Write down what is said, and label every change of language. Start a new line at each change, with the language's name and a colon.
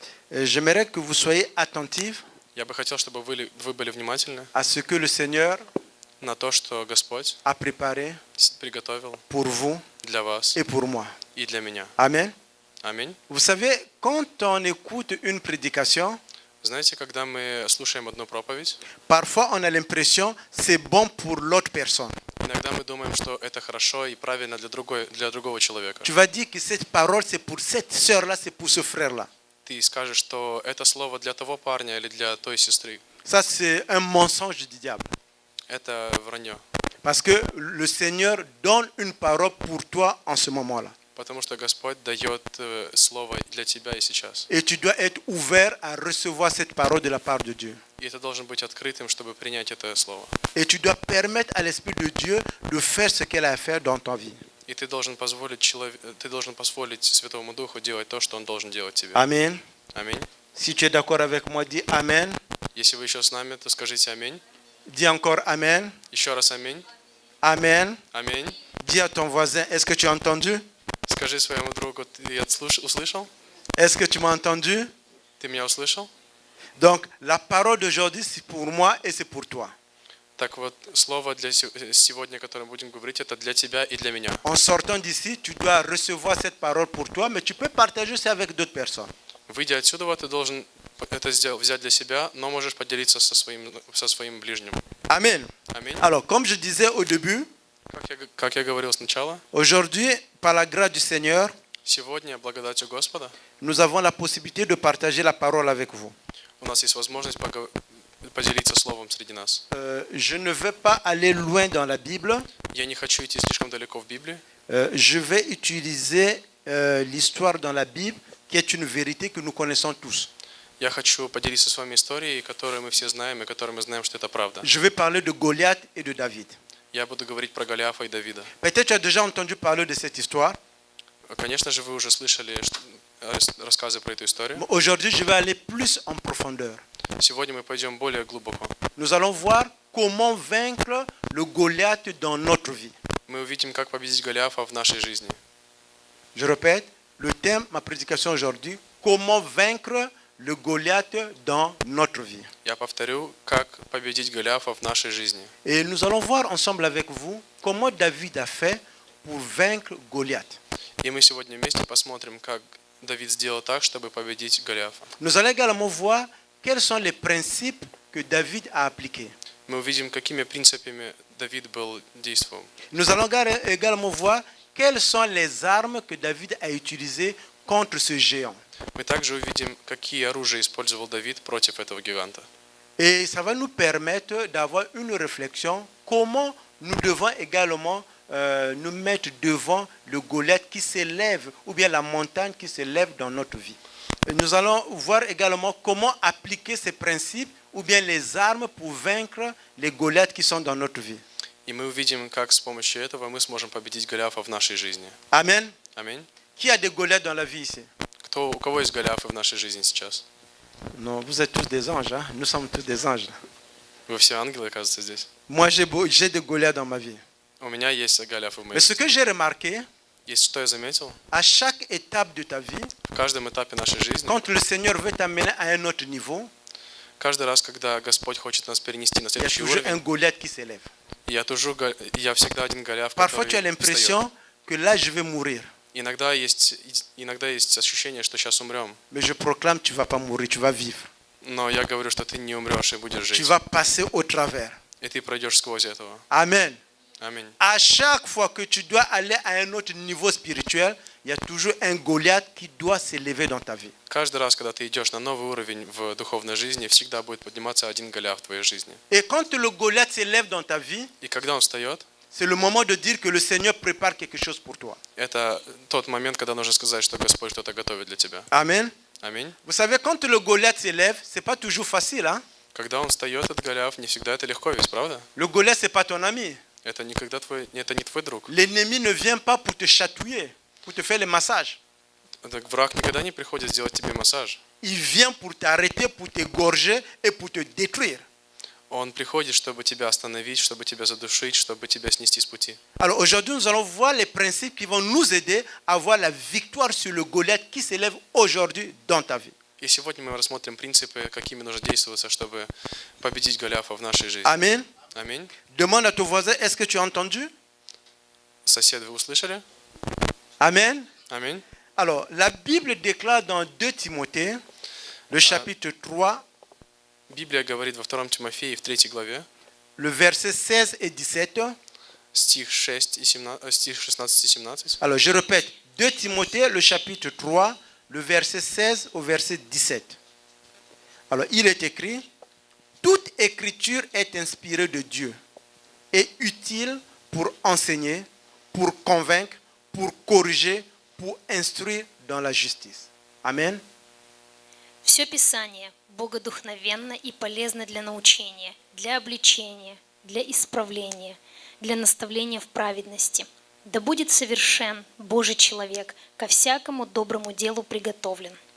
French: J'aimerais que vous soyez attentifs
Russian: Я бы хотел, чтобы вы были внимательны
French: à ce que le Seigneur
Russian: на то, что Господь
French: a préparé
Russian: приготовил
French: pour vous
Russian: для вас
French: et pour moi.
Russian: и для меня.
French: Amen.
Russian: Аминь.
French: Vous savez, quand on écoute une prédication,
Russian: Знаете, когда мы слушаем одну проповедь,
French: parfois on a l'impression que c'est bon pour l'autre personne.
Russian: иногда мы думаем, что это хорошо и правильно для другого человека.
French: Tu vas dire que cette parole, c'est pour cette sœur-là, c'est pour ce frère-là.
Russian: Ты скажешь, что это слово для того парня или для той сестры.
French: Ça, c'est un mensonge du diable.
Russian: Это вранье.
French: Parce que le Seigneur donne une parole pour toi en ce moment-là.
Russian: Потому что Господь дает слово для тебя и сейчас.
French: Et tu dois être ouvert à recevoir cette parole de la part de Dieu.
Russian: И это должен быть открытым, чтобы принять это слово.
French: Et tu dois permettre à l'Esprit de Dieu de faire ce qu'elle a à faire dans ta vie.
Russian: И ты должен позволить Святому Духу делать то, что Он должен делать тебе.
French: Amen.
Russian: Аминь.
French: Si tu es d'accord avec moi, dis Amen.
Russian: Если вы еще с нами, то скажите аминь.
French: Dis encore Amen.
Russian: Еще раз аминь.
French: Amen.
Russian: Аминь.
French: Dis à ton voisin, est-ce que tu as entendu?
Russian: Скажи своему другу, ты услышал?
French: Est-ce que tu m'as entendu?
Russian: Ты меня услышал?
French: Donc, la parole d'aujourd'hui, c'est pour moi et c'est pour toi.
Russian: Так вот, слово для сегодня, которое мы будем говорить, это для тебя и для меня.
French: En sortant d'ici, tu dois recevoir cette parole pour toi, mais tu peux partager ça avec d'autres personnes.
Russian: Выйдя отсюда, ты должен это взять для себя, но можешь поделиться со своим ближним.
French: Amen.
Russian: Аминь.
French: Alors, comme je disais au début,
Russian: Как я говорил сначала,
French: aujourd'hui, par la grâce du Seigneur,
Russian: сегодня, благодатью Господа,
French: nous avons la possibilité de partager la parole avec vous.
Russian: у нас есть возможность поделиться словом среди нас.
French: Je ne veux pas aller loin dans la Bible.
Russian: Я не хочу идти слишком далеко в Библии.
French: Je vais utiliser l'histoire dans la Bible, qui est une vérité que nous connaissons tous.
Russian: Я хочу поделиться с вами историей, которую мы все знаем, и которую мы знаем, что это правда.
French: Je vais parler de Goliath et de David.
Russian: Я буду говорить про Голиафа и Давида.
French: Peut-être tu as déjà entendu parler de cette histoire.
Russian: Конечно же, вы уже слышали рассказы про эту историю.
French: Mais aujourd'hui, je vais aller plus en profondeur.
Russian: Сегодня мы пойдем более глубоко.
French: Nous allons voir comment vaincre le Goliath dans notre vie.
Russian: Мы увидим, как победить Голиафа в нашей жизни.
French: Je répète, le thème, ma prédication aujourd'hui, comment vaincre le Goliath dans notre vie.
Russian: Я повторю, как победить Голиафа в нашей жизни.
French: Et nous allons voir ensemble avec vous comment David a fait pour vaincre Goliath.
Russian: И мы сегодня вместе посмотрим, как Давид сделал так, чтобы победить Голиафа.
French: Nous allons également voir quels sont les principes que David a appliqués.
Russian: Мы увидим, какими принципами Давид был действовал.
French: Nous allons également voir quelles sont les armes que David a utilisées contre ce géant.
Russian: Мы также увидим, какие оружия использовал Давид против этого гиганта.
French: Et ça va nous permettre d'avoir une réflexion comment nous devons également nous mettre devant le Goliath qui s'élève ou bien la montagne qui s'élève dans notre vie. Et nous allons voir également comment appliquer ces principes ou bien les armes pour vaincre les Goliaths qui sont dans notre vie.
Russian: И мы увидим, как с помощью этого мы сможем победить Голиафа в нашей жизни.
French: Amen.
Russian: Аминь.
French: Qui a des Goliaths dans la vie ici?
Russian: У кого есть Голиафы в нашей жизни сейчас?
French: Non, vous êtes tous des anges, hein? Nous sommes tous des anges.
Russian: Вы все ангелы, кажется, здесь.
French: Moi, j'ai des Goliaths dans ma vie.
Russian: У меня есть Голиафы в моей
French: Mais ce
Russian: жизни.
French: que j'ai remarqué,
Russian: И что я заметил?
French: à chaque étape de ta vie,
Russian: В каждом этапе нашей жизни,
French: quand le Seigneur veut t'amener à un autre niveau,
Russian: каждый раз, когда Господь хочет нас перенести на
French: il y a
Russian: следующий
French: toujours un
Russian: уровень,
French: Goliath qui s'élève.
Russian: я всегда один Голиаф,
French: Parfois, tu as
Russian: который
French: l'impression
Russian: встает.
French: que là, je vais mourir.
Russian: Иногда есть ощущение, что сейчас умрем.
French: Mais je proclame, tu ne vas pas mourir, tu vas vivre.
Russian: Но я говорю, что ты не умрешь и будешь
French: Tu
Russian: жить.
French: vas passer au travers.
Russian: И ты пройдешь сквозь этого.
French: Amen.
Russian: Аминь.
French: À chaque fois que tu dois aller à un autre niveau spirituel, il y a toujours un Goliath qui doit s'élever dans ta vie.
Russian: Каждый раз, когда ты идешь на новый уровень в духовной жизни, всегда будет подниматься один Голиаф в твоей жизни.
French: Et quand le Goliath s'élève dans ta vie,
Russian: И когда он встает,
French: c'est le moment de dire que le Seigneur prépare quelque chose pour toi.
Russian: это тот момент, когда нужно сказать, что Господь что-то готовит для тебя.
French: Amen.
Russian: Аминь.
French: Vous savez, quand le Goliath s'élève, ce n'est pas toujours facile. Hein?
Russian: Когда он встает, этот Голиаф, не всегда это легко ведь, правда?
French: Le Goliath, ce n'est pas ton ami.
Russian: Это не твой друг.
French: L'ennemi ne vient pas pour te chatouiller, pour te faire le massage.
Russian: Враг никогда не приходит сделать тебе массаж.
French: Il vient pour t'arrêter, pour t'égorger et pour te détruire.
Russian: Он приходит, чтобы тебя остановить, чтобы тебя задушить, чтобы тебя снести с пути.
French: Alors aujourd'hui, nous allons voir les principes qui vont nous aider à avoir la victoire sur le Goliath qui s'élève aujourd'hui dans ta vie.
Russian: И сегодня мы рассмотрим принципы, какими нужно действовать, чтобы победить Голиафа в нашей жизни.
French: Amen.
Russian: Аминь.
French: Demande à ton voisin, est-ce que tu as entendu?
Russian: Сосед, вы услышали?
French: Amen.
Russian: Аминь.
French: Alors, la Bible déclare dans 2 Timothée, le chapitre 3,
Russian: Библия говорит во 2 Тимофея в 3 главе,
French: le verset 16 et 17.
Russian: стих 16 и 17.
French: Alors, je répète, 2 Timothée, le chapitre 3, le verset 16 au verset 17. Alors, il est écrit, toute écriture est inspirée de Dieu et utile pour enseigner, pour convaincre, pour corriger, pour instruire dans la justice. Amen.
Russian: Все Писание богодухновенно и полезно для научения, для обличения, для исправления, для наставления в праведности. Да будет совершен Божий человек, ко всякому доброму делу приготовлен.